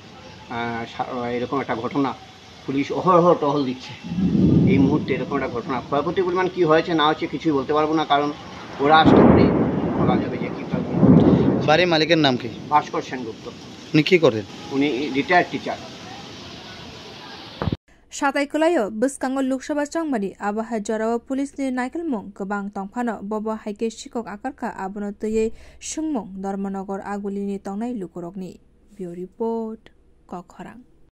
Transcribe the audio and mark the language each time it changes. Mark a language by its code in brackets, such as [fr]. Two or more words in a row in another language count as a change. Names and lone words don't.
[bn] এরকম একটা ঘটনা পুলিশ অহরহ টহল দিচ্ছে এই মুহূর্তে এরকম একটা ঘটনা ক্ষয়ক্ষতির পরিমাণ কী হয়েছে না হচ্ছে কিছুই বলতে পারবো না কারণ ওরা আসতে পারেই বলা যাবে যে কী কারণ বাড়ির মালিকের নাম কি ভাস্কর সেনগুপ্ত উনি কী করেন উনি রিটায়ার্ড টিচার [brx] साताइकलायो बसकांग लोकसभा चंगमानि आबहाय जराव पुलिसनि नायकलमुं गोबां तंफानो बबो हाइके शिक्षक आकारखा आबनो तयै सुंमुं धर्मनगर आगुलिनि तंनाय लुकरकनि बिउ रिपोर्ट कखरां।